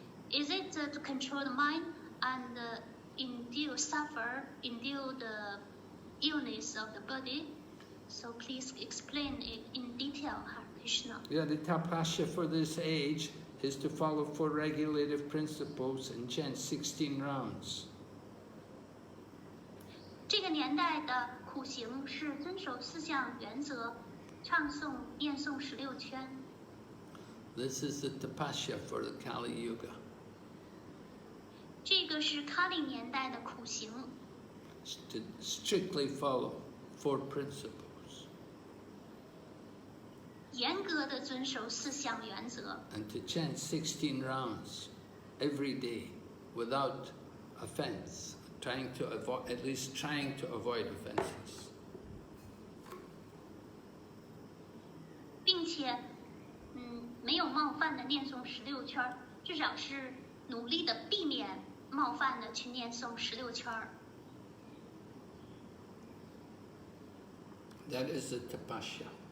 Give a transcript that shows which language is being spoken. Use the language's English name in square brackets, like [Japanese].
[English] Is it to control the mind and endure the illness of the body? So please explain it in detail, Hare Krishna. Yeah, the tapasya for this age is to follow 4 regulative principles and chant 16 rounds. [Chinese] 这个年代的苦行是遵守4项原则，唱诵、念诵16圈。 [English] This is the tapasya for the Kali Yuga. [Chinese] 这个是卡里年代的苦行， [English] To strictly follow 4 principles. [Chinese] 严格的遵守4项原则， [English] And to chant 16 rounds every day without offense, at least trying to avoid offenses. [Chinese] 并且，没有冒犯的念诵16圈，至少是努力的避免冒犯的去念诵16圈。 [English] That is the tapasya.